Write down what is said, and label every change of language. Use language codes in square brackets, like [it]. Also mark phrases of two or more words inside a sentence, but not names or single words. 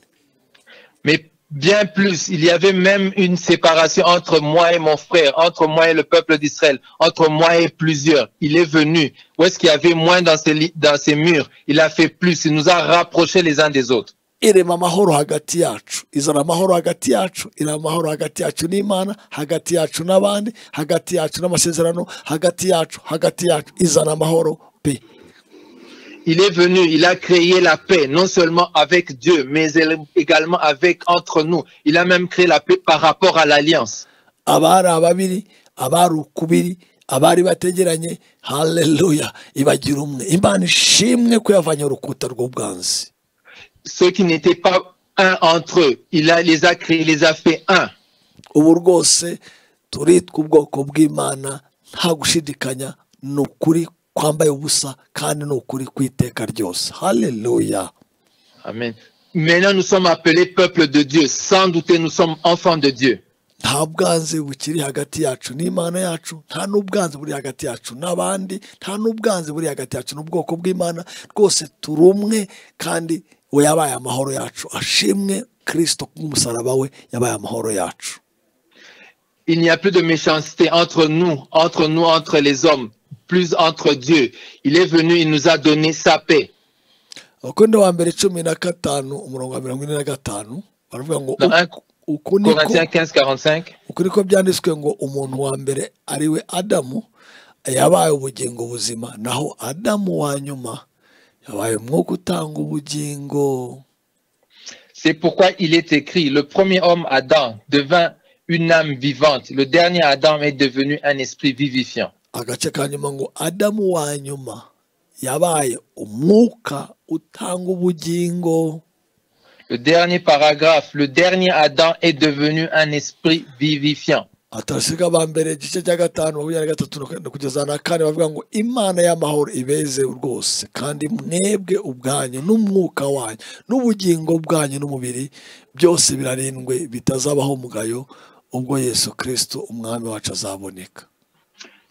[fr] Mais bien plus, il y avait même une séparation entre moi et mon frère, entre moi et le peuple d'Israël, entre moi et plusieurs. Il est venu. Où est-ce qu'il y avait moins dans ces murs? Il a fait plus. Il nous a rapprochés les uns des autres. [rw] Irema amahoro hagati yacu, izana amahoro hagati yacu, irema amahoro hagati yacu n'Imana, hagati yacu n'abandi, hagati yacu n'amasezerano, hagati yacu, izana amahoro pe. [fr] Il est venu, il a créé la paix, non seulement avec Dieu, mais également entre nous. Il a même créé la paix par rapport à l'alliance. [rw] Abari ababiri, abari ukubiri, abari bategeranye, haleluya, ibagira umwe. Imana ishimwe ko yavanye urukuta rw'ubwanzi. [fr] Ceux qui n'étaient pas un entre eux, il les a créés, il les a fait un. [rw] Ubu rwose turitwa ubwoko bw'Imana nta gushidikanya, ni ukuri kwambaye ubusa kandi ni ukuri kw'iteka ryose. Haleluya. Amen. [fr] Maintenant nous sommes appelés peuple de Dieu. Sans douter, nous sommes enfants de Dieu. [rw] Nta bwanzi bukiri hagati yacu n'Imana yacu, nta n'ubwanzi buri hagati yacu n'abandi, nta n'ubwanzi buri hagati yacu n'ubwoko bw'Imana. Rwose turi umwe kandi we yabaye amahoro yacu. Ashimwe Kristo k'umusaraba we yabaye amahoro yacu. [fr] Il n'y a plus de méchanceté entre nous, entre les hommes, plus entre Dieu. Il est venu, il nous a donné sa paix. [rw] Abakorinto wa mbere 15 umurongo wa 45 baravuga ngo [fr] Corinthiens 15:45. [rw] Uko niko byanditswe ngo umuntu wa mbere ari we Adamu yabaye ubugingo buzima, naho Adamu wa nyuma yabaye umwuka utanga ubugingo. [fr] C'est pourquoi il est écrit, le premier homme Adam devint une âme vivante, le dernier Adam est devenu un esprit vivifiant. [rw] Agace ka nyuma ngo Adamu wa nyuma yabaye umwuka utanga ubugingo. [fr] Le dernier paragraphe, le dernier Adam est devenu un esprit vivifiant. [rw] Atasiga bambere igice cya 5:3 kugeza na 4 bavuga ngo Imana y'amahoro ibeze rwose kandi mwebwe ubwanyu n'umwuka wanyu n'ubugingo bwanyu n'umubiri byose birarindwe bitazabaho mugayo ubwo Yesu Kristo umwami wacu azaboneka.